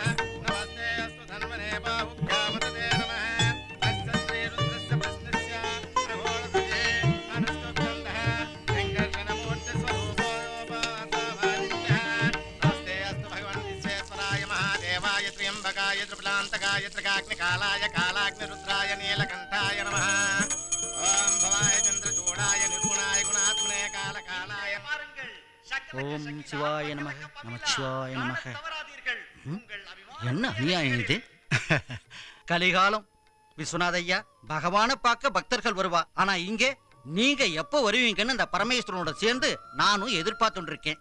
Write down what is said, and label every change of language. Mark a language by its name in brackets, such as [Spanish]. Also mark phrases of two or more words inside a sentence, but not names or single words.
[Sanskrit] नमस्ते अस्तु धन्वने बाहुभ्यामते नमः अस्य श्री रुद्रस्य प्रश्नस्य अघोरतये अनुष्टुप्तः संकर्षणमूर्ति स्वरूपोपासभाजिन्यः नमस्ते अस्तु भगवन् विश्वेश्वराय महादेवाय त्र्यम्बकाय त्रिपुलान्तकाय त्रिकाग्निकालाय कालाग्निरुद्राय नीलकण्ठाय नमः ओम भवाय चन्द्रचूडाय निर्गुणाय गुणात्मने कालकालाय ओम् शिवाय नमः नमश्शिवाय नमः. [Tamil] என்ன அநியாயம் இது? கலிகாலம் விஸ்வநாதையா, பகவானை பார்க்க பக்தர்கள் வருவா, ஆனா இங்கே நீங்க எப்ப வருவீங்கன்னு அந்த பரமேஸ்வரனோட சேர்ந்து நானும் எதிர்பார்த்துட்டு இருக்கேன்.